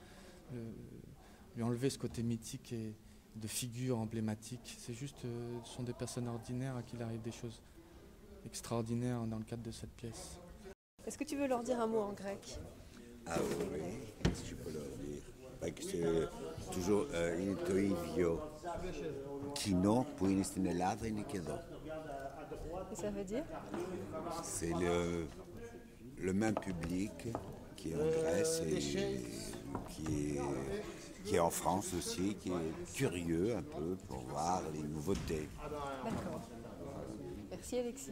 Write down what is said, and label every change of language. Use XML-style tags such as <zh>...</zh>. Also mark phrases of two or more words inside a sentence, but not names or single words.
<fr>Lui enlever ce côté mythique et de figure emblématique. C'est juste, ce sont des personnes ordinaires à qui il arrive des choses extraordinaires dans le cadre de cette pièce. Est-ce que tu veux leur dire un mot en grec? Ah oui, qu'est-ce que je peux leur dire? C'est toujours</fr> <el>είναι το ίδιο κοινό που είναι στην Ελλάδα, είναι και εδώ.</el> <fr>Et ça veut dire? C'est le même public qui est en Grèce et qui est en France aussi, qui est curieux un peu pour voir les nouveautés. D'accord. Merci Alexis.</fr>